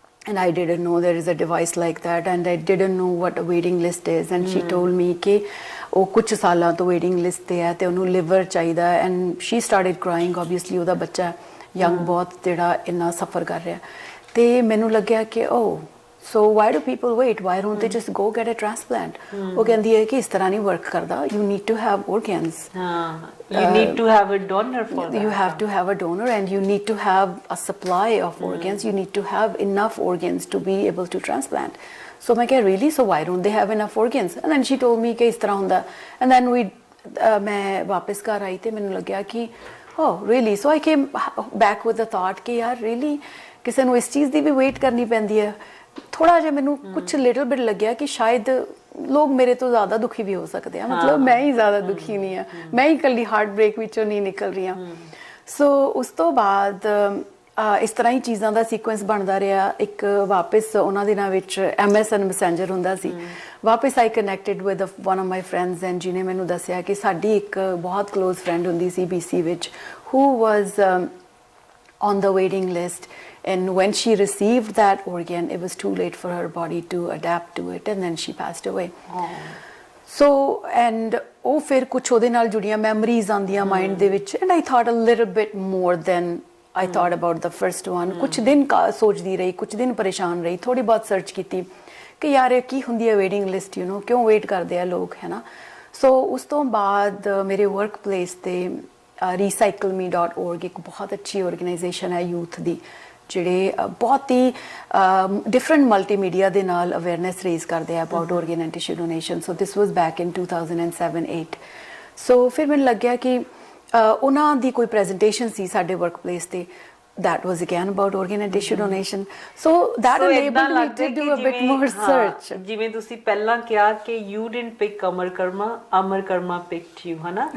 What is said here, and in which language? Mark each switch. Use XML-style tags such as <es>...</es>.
<en>And I didn't know there is a device like that, and I didn't know what a waiting list is. And she told me</en> <pa>ਕਿ ਉਹ ਕੁਝ ਸਾਲਾਂ ਤੋਂ waiting list ਤੇ ਹੈ ਤੇ ਉਹਨੂੰ ਲਿਵਰ ਚਾਹੀਦਾ।</pa> <en>and she started crying, obviously</en> <pa>ਉਹਦਾ ਬੱਚਾ ਯੰਗ ਬਹੁਤ ਜਿਹੜਾ ਇੰਨਾ ਸਫਰ ਕਰ ਰਿਹਾ। ਤੇ ਮੈਨੂੰ ਲੱਗਿਆ ਕਿ</pa> <en>so why do people wait? Why don't they just go get a transplant?</en> <pa>ਉਹ ਕਹਿੰਦੀ ਹੈ ਕਿ ਇਸ ਤਰ੍ਹਾਂ ਨਹੀਂ work ਕਰਦਾ,</pa> <en>you need to have organs. You need to have a donor for that. You have to have a donor, and you need to have a supply of organs. You need to have enough organs to be able to transplant. So</en> <pa>ਮੈਂ ਕਿਹਾ</pa> <en>really? So why don't they have enough organs? And then she told me</en> <pa>ਕਿ ਇਸ ਤਰ੍ਹਾਂ ਹੁੰਦਾ।</pa> <en>And then</en> <pa>ਮੈਂ ਵਾਪਸ ਘਰ ਆਈ ਤੇ ਮੈਨੂੰ ਲੱਗਿਆ ਕਿ</pa> <en>oh really? So I came back with the thought</en> <pa>ਕਿ ਯਾਰ really ਕਿਸੇ ਨੂੰ ਇਸ ਚੀਜ਼ ਦੀ ਵੀ ਵੇਟ ਕਰਨੀ ਪੈਂਦੀ ਹੈ। ਥੋੜਾ ਜਿਹਾ ਮੈਨੂੰ ਕੁਝ</pa> <en>little bit</en> <pa>ਲੱਗਿਆ ਕਿ ਸ਼ਾਇਦ ਲੋਕ ਮੇਰੇ ਤੋਂ ਜ਼ਿਆਦਾ ਦੁਖੀ ਵੀ ਹੋ ਸਕਦੇ ਆ, ਮਤਲਬ ਮੈਂ ਹੀ ਜ਼ਿਆਦਾ ਦੁਖੀ ਨਹੀਂ ਆ, ਮੈਂ ਹੀ ਇਕੱਲੀ ਹਾਰਟ ਬ੍ਰੇਕ ਵਿੱਚੋਂ ਨਹੀਂ ਨਿਕਲ ਰਹੀ ਹਾਂ। ਸੋ ਉਸ ਤੋਂ ਬਾਅਦ ਇਸ ਤਰ੍ਹਾਂ ਹੀ ਚੀਜ਼ਾਂ ਦਾ ਸੀਕੁਐਂਸ ਬਣਦਾ ਰਿਹਾ। ਇੱਕ ਵਾਪਸ ਉਹਨਾਂ ਦਿਨਾਂ ਵਿੱਚ MSN ਮੈਸੇਂਜਰ ਹੁੰਦਾ ਸੀ।</pa> <en>ਵਾਪਸ I connected with one of my friends and</en> <pa>ਜਿਹਨੇ ਮੈਨੂੰ ਦੱਸਿਆ ਕਿ ਸਾਡੀ ਇੱਕ ਬਹੁਤ ਕਲੋਜ਼ ਫਰੈਂਡ ਹੁੰਦੀ ਸੀ BC ਵਿੱਚ,</pa> <en>who was on the waiting list, and when she received that organ it was too late for her body to adapt to it and then she passed away. So and</en> <pa>ਉਹ ਫਿਰ ਕੁਛ ਉਹਦੇ ਨਾਲ ਜੁੜੀਆਂ memories ਆਉਂਦੀਆਂ mind ਦੇ ਵਿੱਚ,</pa> <en>and I thought a little bit more than I thought about the first one.</en> <pa>ਕੁਛ ਦਿਨ ਸੋਚਦੀ ਰਹੀ, ਕੁਛ ਦਿਨ ਪਰੇਸ਼ਾਨ ਰਹੀ, ਥੋੜੀ ਬਹੁਤ ਸਰਚ ਕੀਤੀ ਕਿ ਯਾਰ ਇਹ ਕੀ ਹੁੰਦੀ ਹੈ ਵੇਟਿੰਗ ਲਿਸਟ,</pa> <en>you know</en> <pa>ਕਿਉਂ ਵੇਟ ਕਰਦੇ ਆ ਲੋਕ, ਹੈ ਨਾ। ਸੋ ਉਸ ਤੋਂ ਬਾਅਦ ਮੇਰੇ ਵਰਕ ਪਲੇਸ ਤੇ recycleme.org ਇੱਕ ਬਹੁਤ ਅੱਛੀ ਆਰਗੇਨਾਈਜੇਸ਼ਨ ਹੈ ਯੂਥ ਦੀ, ਜਿਹੜੇ ਬਹੁਤ ਹੀ ਡਿਫਰੈਂਟ ਮਲਟੀਮੀਡੀਆ ਦੇ ਨਾਲ ਅਵੇਅਰਨੈਸ ਰੇਜ਼ ਕਰਦੇ ਆ</pa> <en>About organ and tissue donation. So this was back in 2007-8.</en> <pa>ਸੋ ਫਿਰ ਮੈਨੂੰ ਲੱਗਿਆ ਕਿ ਉਹਨਾਂ ਦੀ ਕੋਈ ਪ੍ਰੈਜੈਂਟੇਸ਼ਨ ਸੀ ਸਾਡੇ ਵਰਕ ਪਲੇਸ ਤੇ,</pa> <en>that was again about organ and tissue donation. So that enabled me to do a bit more search.</en> <pa>ਜਿਵੇਂ ਤੁਸੀਂ ਪਹਿਲਾਂ ਕਿਹਾ ਕਿ</pa> <en>you didn't pick</en> <pa>Amar Karma</pa> <en>picked you,</en> <pa>ਹਨਾ</pa>